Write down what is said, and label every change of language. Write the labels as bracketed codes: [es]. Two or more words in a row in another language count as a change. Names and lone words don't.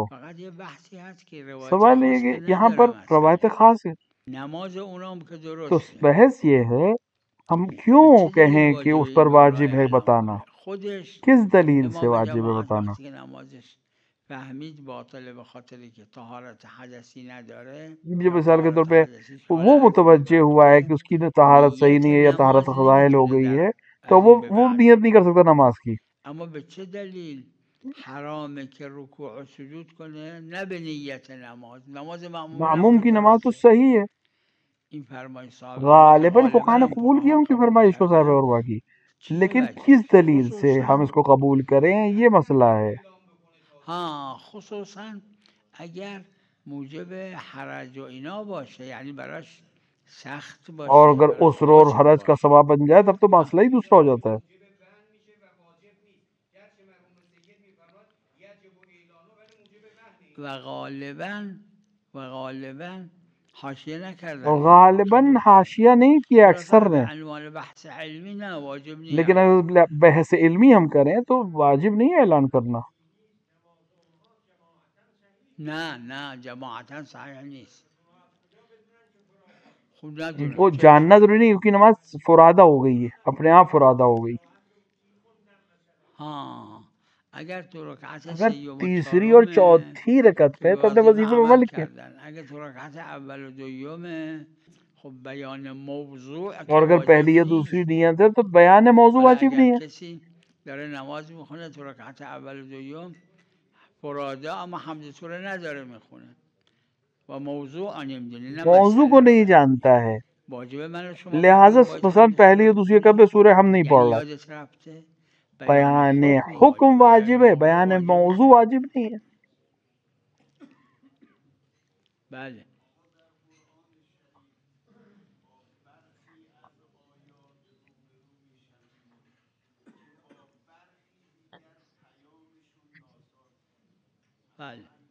[ur] سوال یہ کہ یہاں پر روایت خاص ہے، تو بحث یہ ہے ہم کیوں کہیں کہ اس پر واجب ہے بتانا، کس دلیل سے واجب ہے بتانا. جو مثال کے طور پہ وہ متوجہ ہوا ہے کہ اس کی طہارت صحیح نہیں ہے یا طہارت غائل ہو گئی ہے تو وہ نیت نہیں کر سکتا نماز کی. [fa] اما به چه دلیل حرامه که رکوع و سجود کنه نه به نیت نماز [ur] معموم کی نماز تو صحیح ہے، [fa] این فرمایش صاحب [ur] غالباً فقہا نے قبول کیا ان کی فرمائش کو صاحب عروہ کی، لیکن کس دلیل سے ہم اس کو قبول کریں یہ مسئلہ ہے. [fa] ہاں خصوصاً اگر موجب حرج و اینا باشه، یعنی براش سخت باشه [ur] اور اگر عسر اور حرج کا سبب بن جائے تب تو مسئلہ ہی دوسرا ہو جاتا ہے. [fa] و غالباً حاشیه نکردن [ur] اور غالباً حاشیہ نہیں کیا اکثر نے، [fa] عنوان بحث علمی نه واجب نیست. [ur] لیکن اگر بحث علمی ہم کریں تو واجب نہیں ہے اعلان کرنا. [fa] نه جماعتاً صحیح نیست. [ur] وہ جاننا ضروری نہیں کیونکہ نماز فرادہ ہو گئی ہے، اپنے آپ فرادہ ہو گئی. [fa] ہاں اگر تو رکعت اگر سیوم و [ur] تیسری اور چوتھی رکعت پہ تو اپنے وظیفے میں عمل کیا، [fa] اگر تو رکعت اول و دوم خب بیان موضوع [ur] اور اگر پہلی یا دوسری نیت ہے تو بیان موضوع واجب نہیں ہے. [fa] کسی داره نماز میخونه تو رکعت اول و دوم فراده اما حمد سوره نداره میخونه و موضوع نمیدونه نه [ur] موضوع کو نہیں جانتا ہے، لہٰذا مثلا پہلی یا دوسری رکعت پہ سورہ ہم نہیں پڑھ رہا. [fa] یادش رفته [ur] بیان حکم واجب ہے، بیان موضوع واجب نہیں ہے. [fa] بله بله